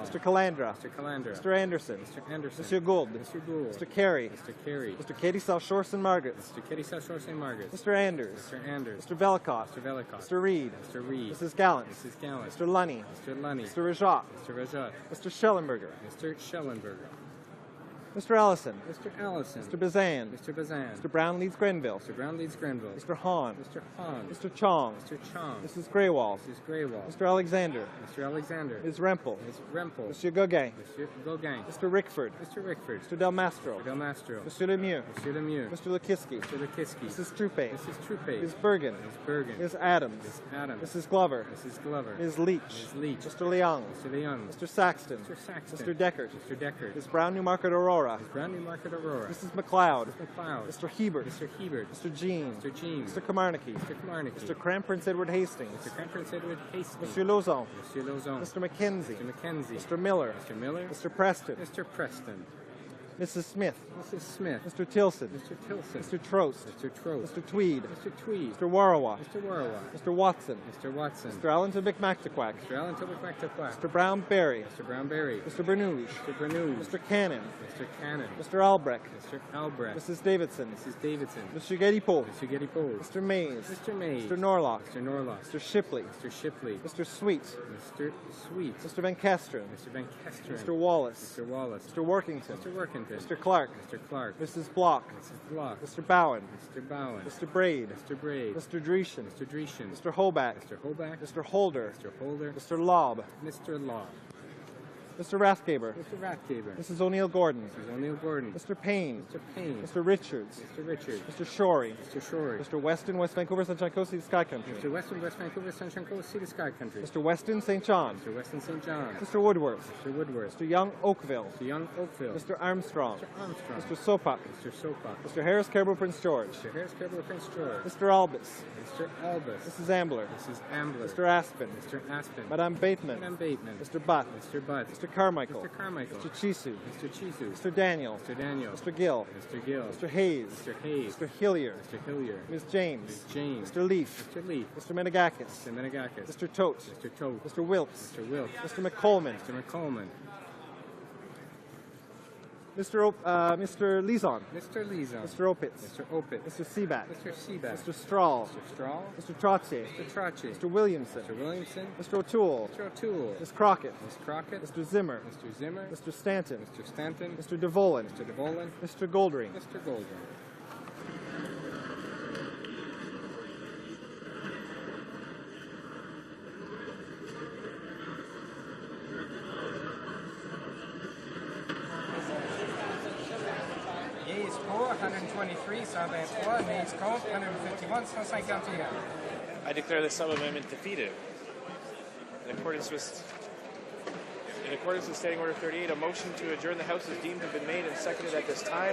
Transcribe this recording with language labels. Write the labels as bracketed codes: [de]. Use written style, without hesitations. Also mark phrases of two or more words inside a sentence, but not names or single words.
[en] Mr. Calandra. Mr. Calandra. Mr. Anderson. Mr. Anderson. Mr. Gould. Mr. Gould. Mr. Carey. Mr. Carey. Mr. Katie South Shore St. Margaret's. Mr. Katie South Shore St. Margaret's. Mr. Anders. Mr. Anders. Mr. Velikov. Mr. Velikov. Mr. Reed. Mr. Reed. Mrs. Gallant. Mrs. Gallant. Mr. Lunny. Mr. Lunny. Mr. Rajat. Mr. Rajat. Mr. Schellenberger. Mr. Schellenberger. Mr. Allison. Mr. Allison. Mr. Bazan. Mr. Bazan. Mr. Brown Leeds Grenville. Mr. Brown Leeds Grenville. Mr. Hahn. Mr. Hahn. Mr. Chong. Mr. Chong. Mrs. Greywall. Mrs. Greywall. Mr. Alexander. Mr. Alexander. Ms. Rempel. Ms. Rempel. Monsieur Gauguin. Mr. Gauguin. Mr. Rickford. Mr. Rickford. Mr. Del Mastro. Mr. Del Mastro. Monsieur Lemieux. Monsieur Lemieux. Mr. Lukiski. Mr. Lukiski. Mrs. Troupe. Mrs. Troupe. Ms. Bergen. Ms. Bergen. Ms. Adams. Ms. Adams. Mrs. Glover. Mrs. Glover. Ms. Leach. Ms. Leach. Mr. Leung. Mr. Leung. Mr. Saxton. Mr. Saxton. Mr. Deckard. Mr. Deckard. Ms. Brown Newmarket Aurora. Ms. Brown Newmarket Aurora. Mrs. McLeod. Mr. McLeod. Mr. Hebert. Mr. Hebert. Mr. Jean. Mr. Jean. Mr. Kamarnicki. Mr. Kamarnicki. Mr. Cram Prince Edward Hastings. Mr. Cranprince Edward Hastings. Monsieur Lauzon. Monsieur Lauzon. Mr. Mackenzie. Mr. Mackenzie. Mr. Miller. Mr. Miller. Mr. Preston. Mr. Preston. Mrs. Smith. Mrs. Smith. Mr. Tilson. Mr. Tilson. Mr. Trost. Mr. Trost. Mr. Tweed. Mr. Tweed. Mr. Warrawa. Mr. Warrawa. Mr. Watson. Mr. Watson. Mr. Allenton McMactaquack. Mr. Allen Tobic McTaquack. Mr. Brown Berry. Mr. Brown Berry. Mr. Bernouge. Mr. Bernouge. Mr. Cannon. Mr. Cannon. Mr. Albrecht. Mr. Albrecht. Mrs. Davidson. Mrs. Davidson. Mr. Gedipo. Mr. Gedipo. Mr. Mays. Mr. Mays. Mr. Norlock. Mr. Norlock. Mr. Shipley. Mr. Shipley. Mr. Sweet. Mr. Sweet. Mr. Van Kesteren. Mr. Van Kesteren. Mr. Wallace. Mr. Wallace. Mr. Workington. Mr. Workington. Mr. Clark. Mr. Clark. Mrs. Block. Mrs. Block. Mr. Bowen. Mr. Bowen. Mr. Braid. Mr. Braid. Mr. Dreeshen. Mr. Dreeshen. Mr. Hoback. Mr. Hoback. Mr. Holder. Mr. Holder. Mr. Lobb. Mr. Law. Mr. Rathgaber. Mr. Rathgaber. Mrs. O'Neill-Gordon. Mrs. O'Neill-Gordon. Mr. Payne. Mr. Payne. Mr. Richards. Mr. Richards. Mr. Shorey. Mr. Shorey. Mr. Weston, West Vancouver, Sunshine Coast, Sea to Sky Country. Mr. Weston, West Vancouver, Sunshine Coast, Sea to Sky Country. Mr. Weston, St. John. Mr. Weston, St. John. Mr. Woodworth. Mr. Woodworth. Mr. Young, Oakville. Mr. Young, Oakville. Mr. Armstrong. Mr. Armstrong. Mr. Sopak. Mr. Sopak. Mr. Harris, Caribou, Prince George. Mr. Harris, Caribou, Prince George. Mr. Albus. Mr. Albus. Mrs. Ambler. Mrs. Ambler. Mr. Aspen. Mr. Aspen. Madame Bateman. Madame Bateman. Mr. Butt. Mr. Butt. Mr. Carmichael. Mr. Carmichael. Mr. Chisu. Mr. Chisu. Mr. Daniel. Mr. Daniel. Mr. Gill. Mr. Gill. Mr. Hayes. Mr. Hayes. Mr. Hillier. Mr. Hillier. Ms. James. Ms. James. Mr. Leaf. Mr. Leaf. Mr. Menegakis. Mr. Menegakis. Mr. Tote. Mr. Tote. Mr. Wilkes. Mr. Wilkes. Mr. McColman. Mr. McColman. Mr. Lizon. Mr. Lizon. Mr. Opitz. Mr. Opitz. Mr. Seaback. Mr. Seaback. Mr. Strahl. Mr. Strahl. Mr. Trottier. Mr. Trottier. Mr. Williamson. Mr. Williamson. Mr. O'Toole. Mr. O'Toole. Ms. Crockett. Ms. Crockett. Mr. Zimmer. Mr. Zimmer. Mr. Stanton. Mr. Stanton. Mr. DeVolen. Mr. DeVolen. Mr. Goldring. Mr. Goldring. Yeas pour, 123, sans 23, nays contre, 151, 151. I declare the sub-amendment defeated. In accordance with Standing Order 38, a motion to adjourn the House is deemed to have been made and seconded at this time.